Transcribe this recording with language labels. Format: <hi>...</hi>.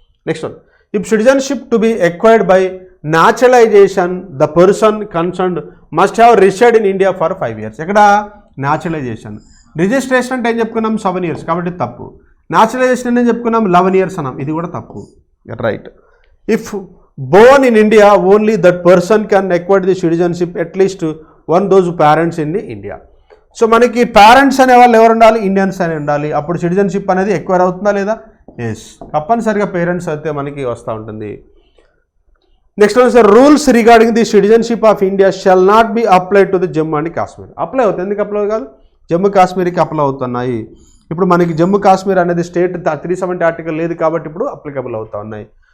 <en>Next one, if citizenship to be acquired by naturalisation the person concerned must have reside in India for 5 years. ఎక్కడ? Naturalisation.</en> <te>Registration అంటే ఏం చెప్పుకున్నాం? 7 years, కాబట్టి తప్పు. Naturalisation అంటే చెప్పుకున్నాం 11 years అన్నాం, ఇది కూడా తప్పు.</te> <en>Right. If born in India only that person can acquire the citizenship at least one those parents in India.</en> <te>So మనకి పేరెంట్స్ అనే వాళ్ళు ఎవరు ఉండాలి? ఇండియన్స్ అని ఉండాలి. అప్పుడు సిటిజన్షిప్ అనేది ఎక్వైర్ అవుతుందా లేదా? ఎస్, తప్పనిసరిగా పేరెంట్స్ అయితే మనకి వస్తూ ఉంటుంది.</te> <en>Next one sir, rules regarding the citizenship of India shall not be applied to the Jammu and Kashmir.</en> <te>Apply అవుతుంది. ఎందుకు అప్లై కాదు? జమ్మూ కాశ్మీర్కి అప్లై అవుతున్నాయి. ఇప్పుడు మనకి జమ్మూ కాశ్మీర్ అనేది స్టేట్ 370 ఆర్టికల్ లేదు కాబట్టి ఇప్పుడు అప్లికబుల్ అవుతా ఉన్నాయి.</te>